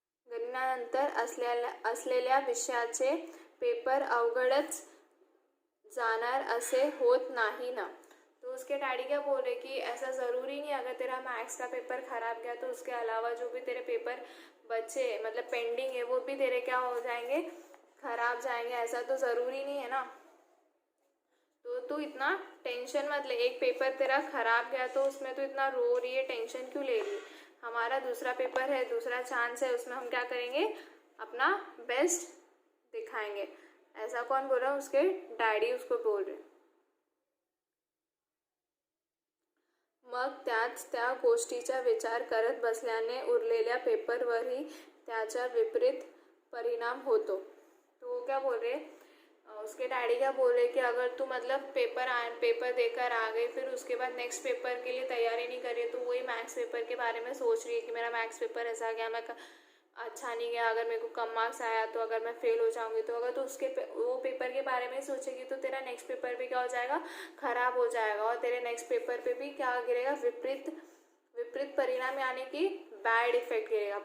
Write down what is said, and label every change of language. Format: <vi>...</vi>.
<mr>गणितानंतर असलेल्या विषयाचे पेपर अवघडच जाणार असे होत नहीं ना।</mr> <hi>तो उसके डैडी क्या बोल रहे कि ऐसा ज़रूरी नहीं, अगर तेरा मैथ्स का पेपर ख़राब गया तो उसके अलावा जो भी तेरे पेपर बचे मतलब पेंडिंग है वो भी तेरे क्या हो जाएंगे, ख़राब जाएंगे, ऐसा तो ज़रूरी नहीं है ना। तो तू इतना टेंशन मत ले, एक पेपर तेरा ख़राब गया तो उसमें तो इतना रो रही है, टेंशन क्यों ले रही। हमारा दूसरा पेपर है, दूसरा चांस है, उसमें हम क्या करेंगे, अपना बेस्ट दिखाएंगे। ऐसा कौन बोल रहा है, उसके डैडी उसको बोल रहे।</hi> <mr>मग त्याच त्या गोष्टीचा विचार करत बसल्याने उरलेल्या पेपरवरही त्याचा विपरीत परिणाम होतो।</mr> <hi>तो वो क्या बोल रहे, उसके डैडी क्या बोल रहे कि अगर तू मतलब पेपर देकर आ गई, फिर उसके बाद नेक्स्ट पेपर के लिए तैयारी नहीं कर रही है, तो वही मैथ्स पेपर के बारे में सोच रही है कि मेरा मैथ्स पेपर ऐसा गया, मैं अच्छा नहीं गया, अगर मेरे को कम मार्क्स आया तो अगर मैं फेल हो जाऊंगी, तो अगर तू वो पेपर के बारे में सोचेगी तो तेरा नेक्स्ट पेपर भी क्या हो जाएगा, खराब हो जाएगा, और तेरे नेक्स्ट पेपर पे भी क्या गिरेगा, विपरीत परिणाम, यानी कि बैड इफेक्ट गिरेगा।</hi>